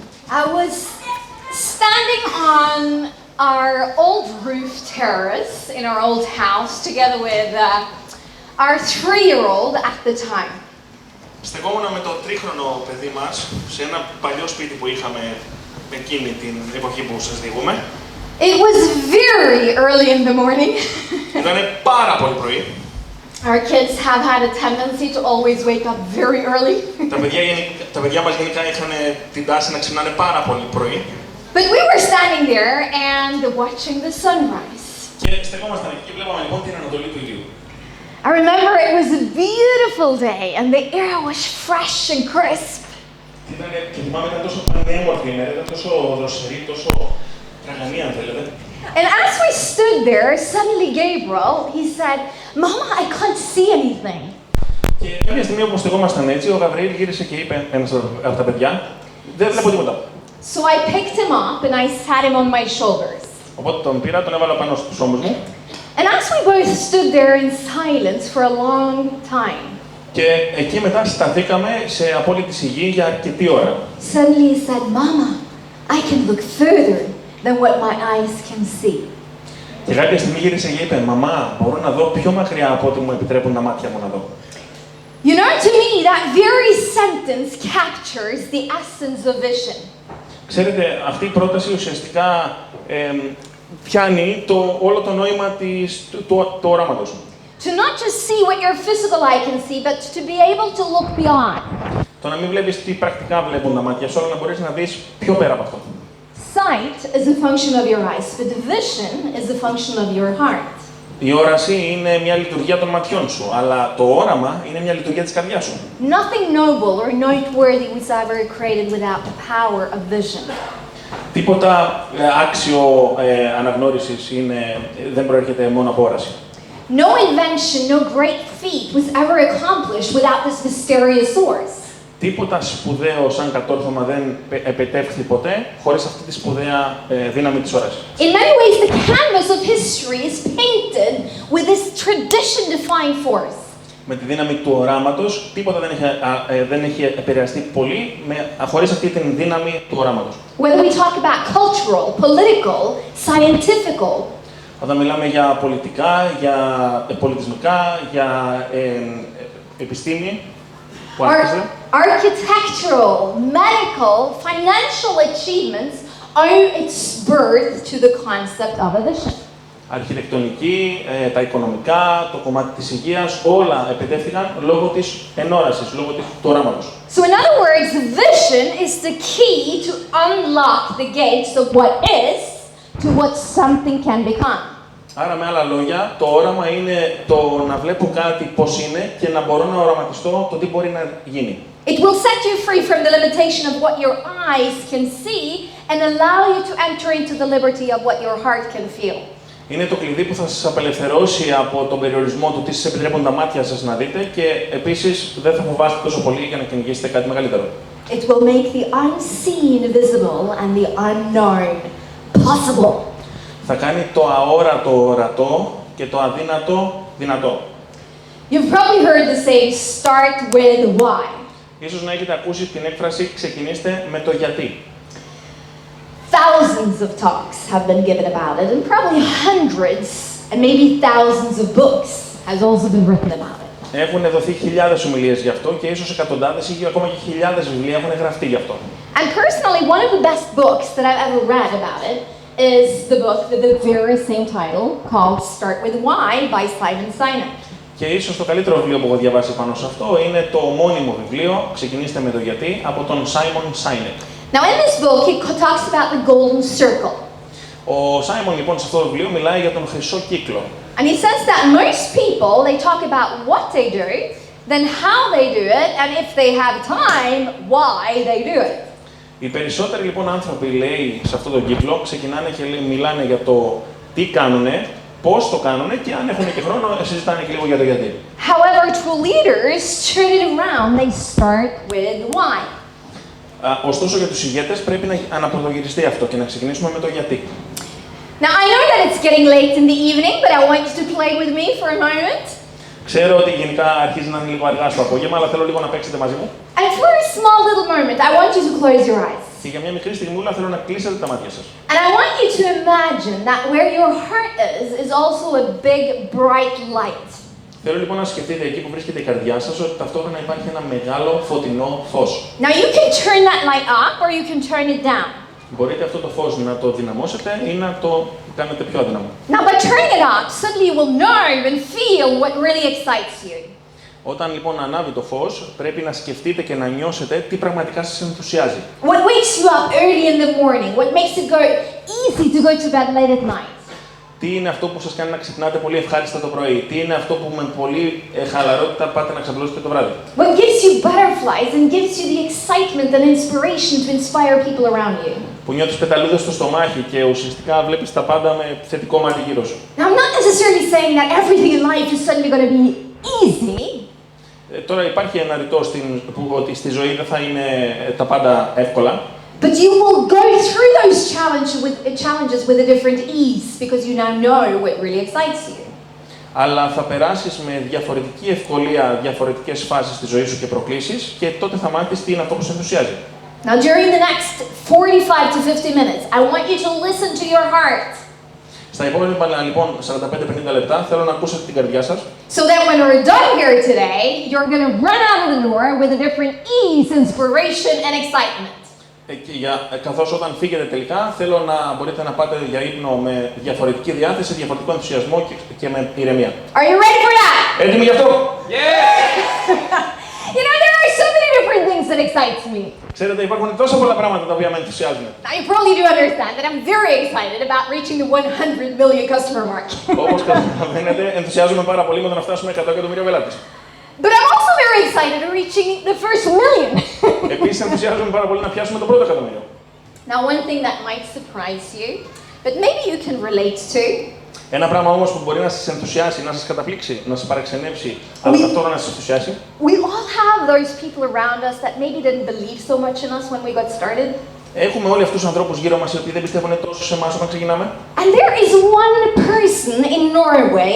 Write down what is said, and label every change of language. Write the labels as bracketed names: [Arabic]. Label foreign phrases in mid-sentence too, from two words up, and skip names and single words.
[English] I was standing on our old roof terrace in our old house together with our 3-year-old at the time. [Greek] Στεκόμουν με το τρίχρονο παιδί μας σε ένα παλιό σπίτι που είχαμε εκείνη την εποχή που σας διηγούμε. [English] It was very early in the morning. [Greek] Ήτανε πάρα πολύ πρωί. [English] Our kids have had a tendency to always wake up very early. [Greek] Τα παιδιά μας γενικά είχαν την τάση να ξυπνάνε πάρα πολύ πρωί. [English] But we were standing there and watching the sunrise. [Greek] Και στεκόμασταν εκεί και βλέπαμε λοιπόν την ανατολή του ηλίου. [English] I remember it was a beautiful day and the air was fresh and crisp. [Greek] Και θυμάμαι ήταν τόσο πανέμορφη η μέρα, ήταν τόσο δροσερή, τόσο τραγανή αν θέλετε. [English] And as we stood there, suddenly Gabriel, he said, "Mama, I can't see anything." [Greek] Και κάποια στιγμή όπως στεκόμασταν έτσι, ο Γαβριήλ γύρισε και είπε ένας από τα παιδιά, δεν βλέπω τίποτα. [English] So I picked him up and I sat him on my shoulders. [Greek] Οπότε τον πήρα, τον έβαλα πάνω στους ώμους μου. [English] And as we both stood there in silence for a long time. [Greek] Και εκεί μετά σταθήκαμε σε απόλυτη σιγή για αρκετή ώρα. [English] Suddenly he said, "Mama, I can look further than what my eyes can see." [Greek] Και κάποια στιγμή γύρισε και είπε, «Μαμά, μπορώ να δω πιο μακριά από ό,τι μου επιτρέπουν τα μάτια μου να δω». [English] You know, to me, that very sentence captures the essence of vision. [Greek] Ξέρετε, αυτή η πρόταση ουσιαστικά πιάνει όλο το νόημα του οράματος. [English] To not just see what your physical eye can see, but to be able to look beyond. [Greek] Το να μην βλέπεις τι πρακτικά βλέπουν τα μάτια σου, αλλά να μπορείς να δεις πιο πέρα από αυτό. [English] Sight is a function of your eyes, but vision is a function of your heart. [Greek] Η όραση είναι μια λειτουργία των ματιών σου, αλλά το όραμα είναι μια λειτουργία της καρδιάς σου. [English] Nothing noble or noteworthy was ever created without the power of vision. [Greek] Τίποτα άξιο αναγνώρισης δεν προέρχεται μόνο από όραση. [English] No invention, no great feat was ever accomplished without this mysterious source. [Greek] Τίποτα σπουδαίο σαν κατόρθωμα δεν επετεύχθη ποτέ χωρίς αυτή τη σπουδαία δύναμη της όρασης. [English] In many ways, the canvas of history is painted with this tradition-defying force. [Greek] Με τη δύναμη του οράματος, τίποτα δεν έχει επηρεαστεί πολύ χωρίς αυτή τη δύναμη του οράματος. [English] Whether we talk about cultural, political, scientific. [Greek] Όταν μιλάμε για πολιτικά, για πολιτισμικά, για επιστήμη, που άρχισε. [English] Architectural, medical, financial achievements owe its birth to the concept of a vision. [Greek] Αρχιτεκτονική, τα οικονομικά, το κομμάτι της υγείας, όλα επιτεύχθηκαν λόγω της ενόρασης, λόγω του οράματος. [English] So in other words, vision is the key to unlock the gates of what is to what something can become. [Greek] Άρα, με άλλα λόγια, το όραμα είναι το να βλέπω κάτι πώς είναι και να μπορώ να οραματιστώ το τι μπορεί να γίνει. [English] It will set you free from the limitation of what your eyes can see and allow you to enter into the liberty of what your heart can feel. [Greek] Είναι το κλειδί που θα σας απελευθερώσει από τον περιορισμό του τι σας επιτρέπουν τα μάτια σας να δείτε και επίσης δεν θα φοβάστε τόσο πολύ για να κυνηγήσετε κάτι μεγαλύτερο. [English] It will make the unseen visible and the unknown possible. [Greek] Θα κάνει το αόρατο ορατό και το αδύνατο δυνατό. [English] You've probably heard the saying, start with why. [Greek] Ίσως να έχετε ακούσει την έκφραση «ξεκινήστε με το γιατί». [English] Thousands of talks have been given about it, and probably hundreds and maybe thousands of books has also been written about it. [Greek] Έχουν δοθεί χιλιάδες ομιλίες γι' αυτό και ίσως εκατοντάδες ή ακόμα και χιλιάδες βιβλία έχουν γραφτεί γι' αυτό. [English] And personally, one of the best books that I've ever read about it is the book with the very same title called Start with Why by Sæle. [Greek] Και ίσως το καλύτερο βιβλίο που έχω διαβάσει πάνω σε αυτό είναι το ομώνυμο βιβλίο «Ξεκινήστε με το γιατί» από τον Sæle. [English] Now in this book, he talks about the golden circle. [Greek] Ο Σάιμον λοιπόν σε αυτό το βιβλίο μιλάει για τον χρυσό κύκλο. [English] And he says that most people, they talk about what they do, then how they do it, and if they have time, why they do it. [Greek] Οι περισσότεροι λοιπόν άνθρωποι, λέει, σε αυτό το κύκλο ξεκινάνε και μιλάνε για το τι κάνουνε, πώς το κάνουνε και αν έχουν και χρόνο συζητάνε και λίγο για το γιατί. [English] However, true leaders turn it around. They start with why. [Greek] Ωστόσο για τους ηγέτες πρέπει να αναπροδογυριστεί αυτό και να ξεκινήσουμε με το γιατί. [English] Now I know that it's getting late in the evening, but I want you to play with me for a moment. [Greek] Ξέρω ότι γενικά αρχίζει να είναι λίγο αργά στο απόγευμα, αλλά θέλω λίγο να παίξετε μαζί μου. [English] And for a small little moment, I want you to close your eyes. [Greek] Και για μια μικρή στιγμούλα θέλω να κλείσετε τα μάτια σας. [English] And I want you to imagine that where your heart is also a big, bright light. [Greek] Θέλω λοιπόν να σκεφτείτε εκεί που βρίσκεται η καρδιά σας ότι ταυτόχρονα υπάρχει ένα μεγάλο φωτεινό φως. [English] Now you can turn that light up or you can turn it down. [Greek] Μπορείτε αυτό το φως να το δυναμώσετε ή να το κάνετε πιο αδύναμο. [English] Now by turning it up, suddenly you will know and feel what really excites you. [Greek] Όταν λοιπόν ανάβει το φως, πρέπει να σκεφτείτε και να νιώσετε τι πραγματικά σας ενθουσιάζει. [English] What wakes you up early in the morning? What makes it go easy to go to bed late at night? [Greek] Τι είναι αυτό που σας κάνει να ξυπνάτε πολύ ευχάριστα το πρωί? Τι είναι αυτό που με πολύ χαλαρότητα πάτε να ξαπλώσετε το βράδυ? [English] What gives you butterflies and gives you the excitement and inspiration to inspire people around you? [Greek] Που νιώθεις πεταλούδες στο στομάχι και ουσιαστικά βλέπεις τα πάντα με θετικό μάτι γύρω σου. [English] Now I'm not necessarily saying that everything in life is suddenly going to be easy. [Greek] Τώρα υπάρχει ένα ρητό ότι στη ζωή δεν θα είναι τα πάντα εύκολα. [English] But you will go through those challenges with a different ease because you now know what really excites you. [Greek] Αλλά θα περάσεις με διαφορετική ευκολία διαφορετικές φάσεις της ζωής σου και προκλήσεις και τότε θα μάθεις τι είναι αυτό που σε ενθουσιάζει. [English] Now during the next 45 to 50 minutes, I want you to listen to your heart. [Greek] Στα επόμενα λοιπόν 45-50 λεπτά θέλω να ακούσετε την καρδιά σας. [English] So that when we're done here today, you're going to run out of the door with a different ease, inspiration and excitement. [Greek] Καθώς όταν φύγετε τελικά, θέλω να μπορείτε να πάτε για ύπνο με διαφορετική διάθεση, διαφορετικό ενθουσιασμό και με ηρεμία. [English] Are you ready for that? [Greek] Έτοιμοι γι' αυτό? [English] Yes! You know, there are so many different things that excites me. [Greek] Ξέρετε, υπάρχουν τόσα πολλά πράγματα τα οποία με ενθουσιάζουν. [English] Now you probably do understand that I'm very excited about reaching the 100 million customer mark. [Greek] Όπως καταλαβαίνετε, ενθουσιάζομαι πάρα πολύ με το να φτάσουμε 100 εκατομμύρια πελάτες. [English] But I'm also very excited at reaching the first million. [Greek] Επίσης, ενθουσιάζομαι πάρα πολύ να πιάσουμε το πρώτο εκατομμύριο. [English] Now, one thing that might surprise you, but maybe you can relate to. [Greek] Ένα πράγμα όμως που μπορεί να σας ενθουσιάσει, να σας καταπλήξει, να σας παραξενέψει, αλλά ταυτόχρονα να σας ενθουσιάσει. [English] We all have those people around us that maybe didn't believe so much in us when we got started. [Greek] Έχουμε όλοι αυτούς τους ανθρώπους γύρω μας οι οποίοι δεν πιστεύουν τόσο σε εμάς όταν ξεκινάμε. [English] And there is one person in Norway.